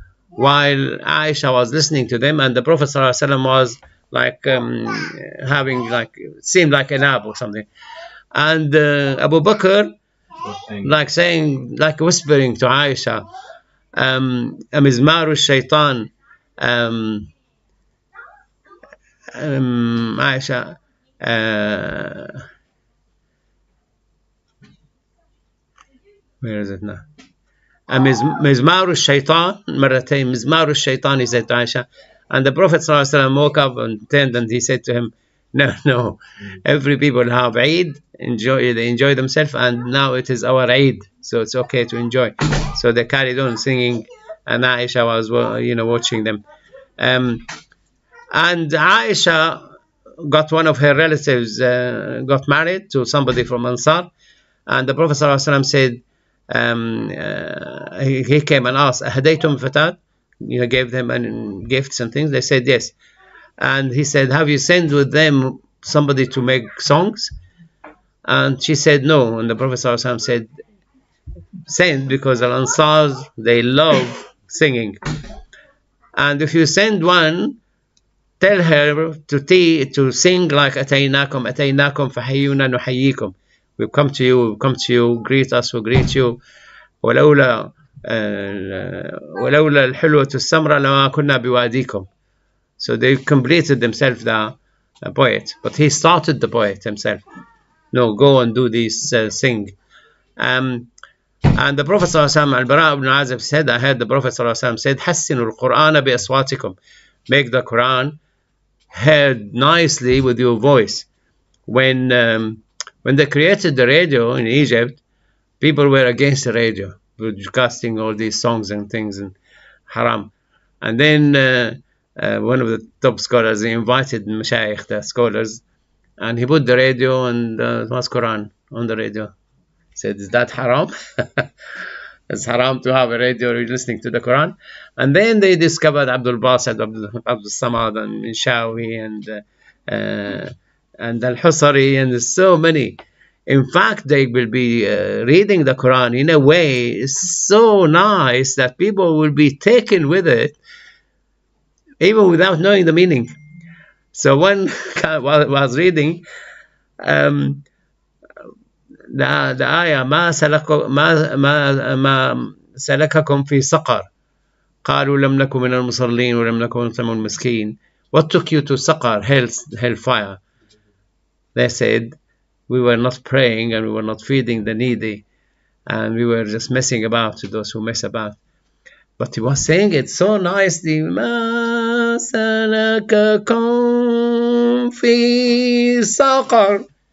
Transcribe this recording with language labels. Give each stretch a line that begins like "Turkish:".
English: while Aisha was listening to them, and the Prophet sallallahu alaihi wasallam was like having, like, it seemed like a nap or something, and Abu Bakr like saying, like whispering to Aisha,
Arabic: مزمار الشيطان,
English: Aisha, where is it now?
Arabic: مزمار الشيطان مرتين, مزمار الشيطان,
English: he said to Aisha. And the Prophet ﷺ woke up and turned and he said to him, no, every people have Eid, they enjoy themselves, and now it is our Eid, so it's okay to enjoy. So they carried on singing, and Aisha was, watching them. And Aisha got one of her relatives, got married to somebody from Ansar, and the Prophet ﷺ said, he came and asked,
Arabic: أهديتم فتاة?
English: Gave them gifts and things. They said yes. And he said, have you sent with them somebody to make songs? And she said no. And the Prophet ﷺ said, send, because Al-Ansar, they love singing. And if you send one, tell her to sing like
Arabic: أتيناكم أتيناكم فحيونا نحييكم.
English: We've come to you, greet us, we greet you.
Arabic: ولولا الحلوة السمرة لما كنا بواديكم.
English: So they completed themselves the a poet, but he started the poet himself. No, go and do this thing. And the Prophet ﷺ, Al-Bara ibn Azib said, I heard the Prophet ﷺ said,
Arabic: حسنوا القرآن بأصواتكم.
English: Make the Quran heard nicely with your voice. When they created the radio in Egypt, people were against the radio, broadcasting all these songs and things and haram. And then one of the top scholars, he invited Mashayikh, the scholars, and he put the radio and it was Quran on the radio. He said, is that haram? It's haram to have a radio listening to the Quran. And then they discovered Abdul Basit, Abdul Samad, and Minshawi, and Al-Husari, and there's so many. In fact, they will be reading the Quran in a way so nice that people will be taken with it, even without knowing the meaning. So one guy was reading the ayah
Arabic: ما سلككم في سقر قالوا لم نكن من المصلين ولم نكن نطعم المسكين.
English: What took you to Saqar, hellfire? They said, we were not praying and we were not feeding the needy, and we were just messing about to those who mess about. But he was saying it so nicely.
Arabic: ما سلككم في سقر.